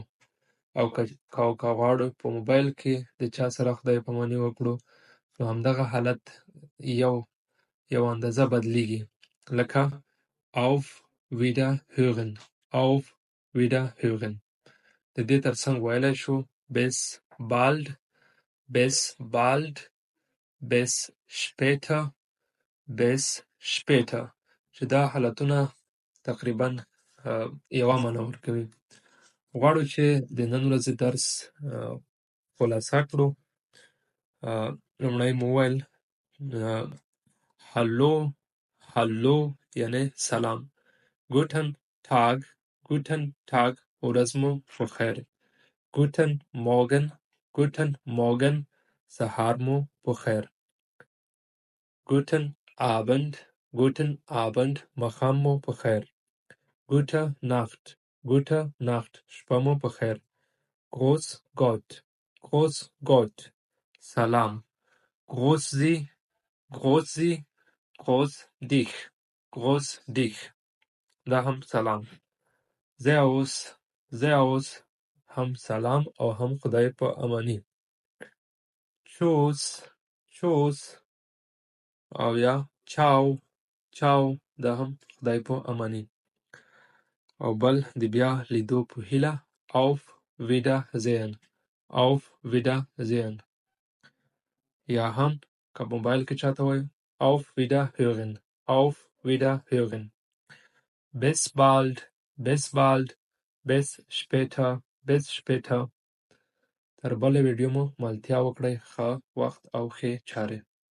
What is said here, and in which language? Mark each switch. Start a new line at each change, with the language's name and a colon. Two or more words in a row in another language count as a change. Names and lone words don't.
Pashto: او که غواړو په موبایل کې د چا سره خدای پاماني وکړو نو همدغه حالت یو اندازه بدلیږي.
German: لکه auf Wiederhören.
Pashto: د دې ترڅنګ ویلی شو
German: bis bald bis später
Pashto: چې دا حالتونه تقریبا یوه معنا ورکوي. غواړو چې د نن ورځې درس خلاصه کړو. لومړی مو وویل هالو یعنی سلام.
German: Guten Tag
Pashto: ورځ مو په خیر.
German: Guten Morgen
Pashto: سهار مو په خیر.
German: Guten Abend
Pashto: ماښام مو په خیر.
German: Gute Nacht
Pashto: شپه مو په خیر.
German: Grüß Gott. Grüß Gott. Salam. Grüß Sie. Grüß Sie. Grüß dich. Grüß dich.
Pashto: دا هم سلام.
German: Servus. Servus.
Pashto: هم سلام او هم خدای په امانی.
German: Tschüss. Tschüss.
Pashto: او یا چاو. چاو. دا هم خدای په امانی. او بل د بیا لیدو په هیله.
German: Auf Wiedersehen. Auf Wiedersehen.
Pashto: یا هم که موبایل کې چاته وایو
German: Auf Wiederhören. Auf Wiederhören. Bis bald. Bis bald. Bis später. Bis später.
Pashto: تر بلې ویډیو مو ملتیا وکړئ. ښه وخت او ښې چارې.